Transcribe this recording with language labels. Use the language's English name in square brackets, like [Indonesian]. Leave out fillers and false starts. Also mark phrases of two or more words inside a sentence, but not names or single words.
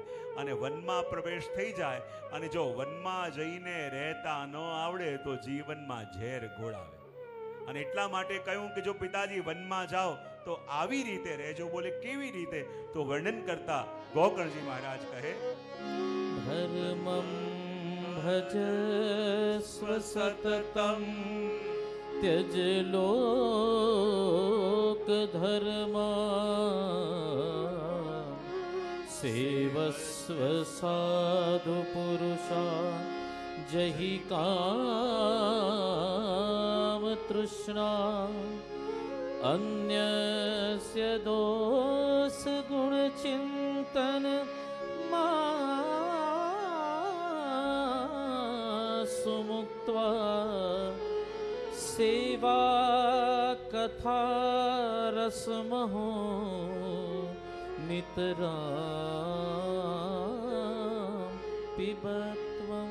[Gujarati] અને વનમાં પ્રવેશ થઈ જાય અને જો વનમાં જઈને રહેતા ન આવડે તો જીવનમાં ઝેર ઘોળાવે. અને એટલા માટે કહ્યું કે જો પિતાજી વનમાં જાઓ તો આવી રીતે રહેજો. બોલે કેવી રીતે? તો વર્ણન કરતા ગોકર્ણજી મહારાજ કહે, [Sanskrit] धर्मं भजस्व सततम त्यज लोक धर्म सेवस्व साधु पुरुषा जहि काम तृष्णा अन्यस्य दोष गुण चिंतन सुमुक्त्वा सेवा कथा रसमहो नितराम पिबत्वम.